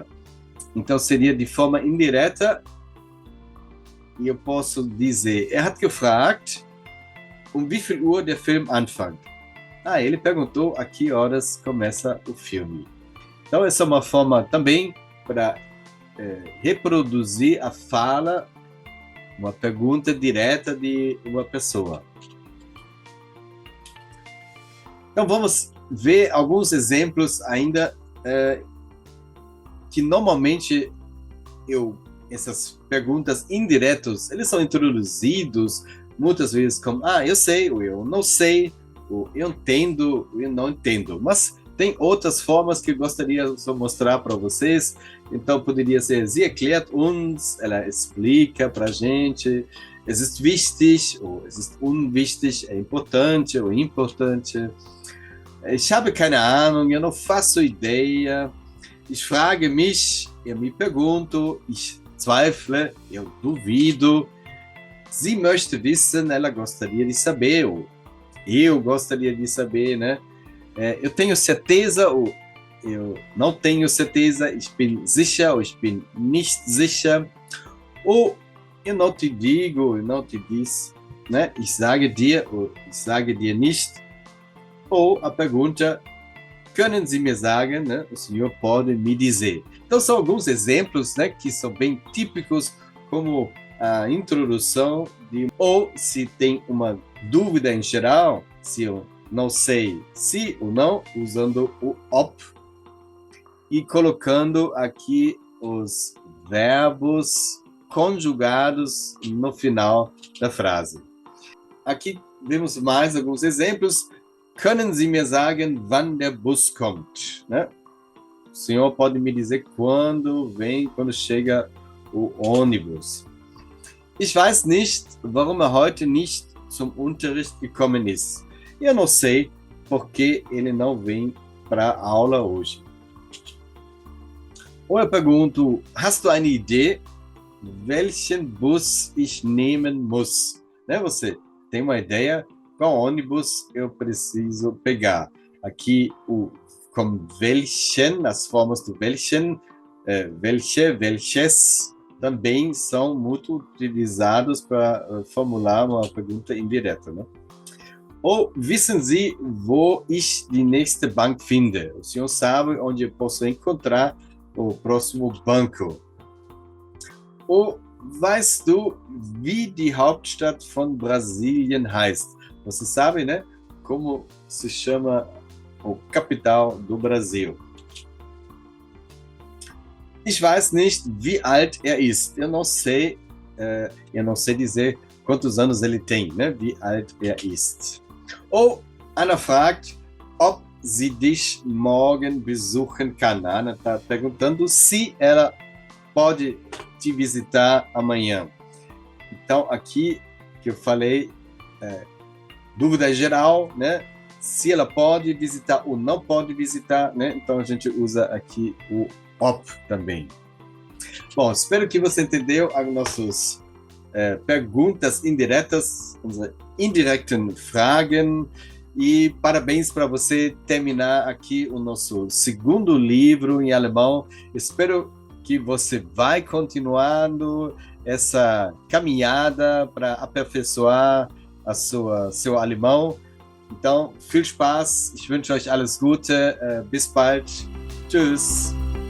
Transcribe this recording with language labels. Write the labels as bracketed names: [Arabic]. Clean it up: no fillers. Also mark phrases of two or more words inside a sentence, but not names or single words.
[Portuguese] Então seria de forma indireta e eu posso dizer, [German] hat gefragt, wie viel Uhr der Film anfängt? [Portuguese] Ele perguntou a que horas começa o filme. Então essa é uma forma também para reproduzir a fala, uma pergunta direta de uma pessoa. Então vamos ver alguns exemplos ainda que normalmente essas perguntas indiretas, eles são introduzidos muitas vezes como eu sei, ou eu não sei, ou eu entendo, ou eu não entendo. Mas tem outras formas que eu gostaria de mostrar para vocês. Então poderia ser, [German] sie erklärt uns, [Portuguese] ela explica para a gente, [German] es ist wichtig, ou es ist unwichtig, [Portuguese] é importante ou importante. [German] Ich habe keine Ahnung, [Portuguese] eu não faço ideia. [German] Ich frage mich, [Portuguese] eu me pergunto. [German] Ich zweifle, [Portuguese] eu duvido. [German] Sie möchte wissen, [Portuguese] ela gostaria de saber, ou eu gostaria de saber, né? Eu tenho certeza, ou eu não tenho certeza. [German] Ich bin sicher, ou ich bin nicht sicher. [Portuguese] Ou eu não te digo, eu não te disse, né? [German] Ich sage dir, ou ich sage dir nicht. [Portuguese] Ou a pergunta, [German] können Sie mir sagen, [Portuguese] né? O senhor pode me dizer. Então são alguns exemplos, né, que são bem típicos, como a introdução ou se tem uma dúvida em geral, se eu não sei se ou não, usando o op e colocando aqui os verbos conjugados no final da frase. Aqui vemos mais alguns exemplos. [German] Können Sie mir sagen, wann der Bus kommt? [Portuguese] Né? O senhor pode me dizer quando chega o ônibus. [German] Ich weiß nicht, warum heute nicht zum Unterricht gekommen ist. [Portuguese] Eu não sei por que ele não vem para a aula hoje. Ou eu pergunto, [German] hast du eine Idee, welchen Bus ich nehmen muss? [Portuguese] Né? Você tem uma ideia? Qual ônibus eu preciso pegar? Aqui, com welchen, as formas do [German] welchen, welche, welches, [Portuguese] também são muito utilizados para formular uma pergunta indireta. Né? Ou, [German] wissen Sie, wo ich die nächste Bank finde? [Portuguese] O senhor sabe onde eu posso encontrar o próximo banco? Ou, [German] weißt du, wie die Hauptstadt von Brasilien heißt? [Portuguese] Você sabe, né? Como se chama o capital do Brasil. [German] Ich weiß nicht, wie alt er ist. [Portuguese] Eu não sei dizer quantos anos ele tem, né? [German] Wie alt er ist. Ou Anna fragt, ob sie dich morgen besuchen kann. [Portuguese] A Ana está perguntando se ela pode te visitar amanhã. Então, aqui que eu falei, dúvida geral, né? Se ela pode visitar ou não pode visitar, né? Então a gente usa aqui o op também. Bom, espero que você entendeu as nossas perguntas indiretas, [German] unsere indirekten Fragen. [Portuguese] E parabéns para você terminar aqui o nosso segundo livro em alemão. Espero que você vai continuando essa caminhada para aperfeiçoar seu alemão. Então, [German] viel Spaß. Ich wünsche euch alles Gute. Bis bald. Tschüss.